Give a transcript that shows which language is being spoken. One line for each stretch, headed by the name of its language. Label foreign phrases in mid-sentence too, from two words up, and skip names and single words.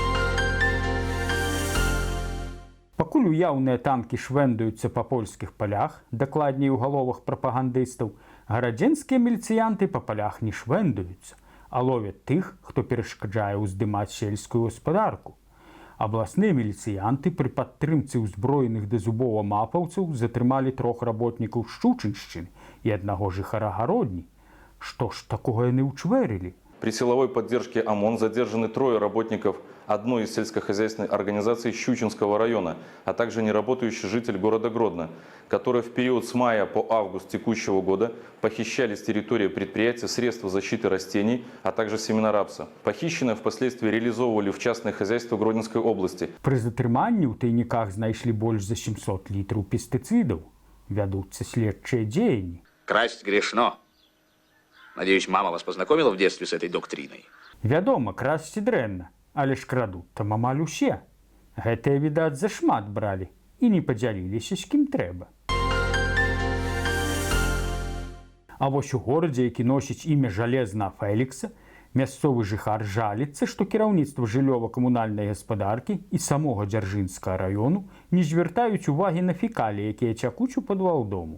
Belarusian: Пакуль уяўныя танкі швэндаюцца па польскіх палях, дакладней у галовах прапагандыстаў, гарадзенскія міліцыянты па палях не швэндаюцца, а ловяць тых, хто перашкаджае ўздымаць сельскую гаспадарку. Абласныя міліцыянты пры падтрымцы ўзброеных да зубоў амапаўцаў затрымалі 3 работнікаў Шчучыншчыны і аднаго жыхара Гародні. Што ж такога яны ўчвэрылі?
Russian: При силовой поддержке ОМОН задержаны 3 работников одной из сельскохозяйственной организаций Щучинского района, а также неработающий житель города Гродно, которые в период с мая по август текущего года похищали с территории предприятия средства защиты растений, а также семена рапса. Похищенные впоследствии реализовывали в частное хозяйство Гродненской области.
Belarusian: Пры затрыманні ў тайніках знайшлі больш за 700 літраў пестыцыдаў. Вядуцца следчыя дзеянні.
Russian: Красть грешно. Надеюсь, мама вас познакомила в детстве с этой доктриной?
Belarusian: Вядома, красці дрэнна, але ж крадуць там амаль усе. Гэтыя, відаць, зашмат бралі і не падзяліліся з кім трэба. А вось у горадзе, які носіць імя Жалезна Фелікса, мясцовы жыхар жаліцца, што кіраўніцтва жыллёва-камунальнай гаспадаркі і самога Дзяржынскага раёну не звяртаюць увагі на фекаліі, якія цякуць у падвал дому.